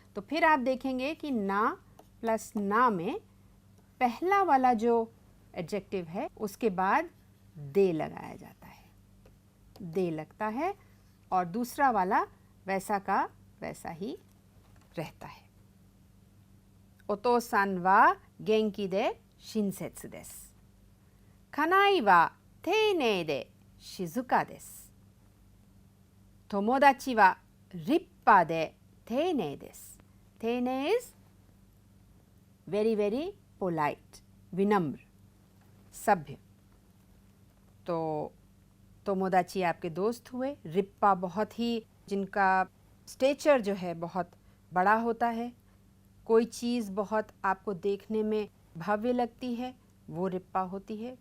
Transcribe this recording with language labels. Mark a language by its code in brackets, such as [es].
[hi] तो फिर आप देखेंगे कि ना प्लस ना में पहला वाला जो एडजेक्टिव है उसके बाद दे लगाया जाता है, दे लगता है, और दूसरा वाला वैसा का वैसा ही रहता है। [ja] ओतो-सान वा गेंकी दे शिनसेत्सु देस। कानाई वा तेइनेई दे शिजुका देsu。友達は立派で丁寧です。 [en] 丁寧 is very very polite, [hi] विनम्र, सभ्य। तो तोमोदाची आपके दोस्त हुए। रिप्पा बहुत ही, जिनका स्टेचर जो है बहुत बड़ा होता है, कोई चीज़ बहुत आपको देखने में भव्य लगती है, वो रिप्पा होती है।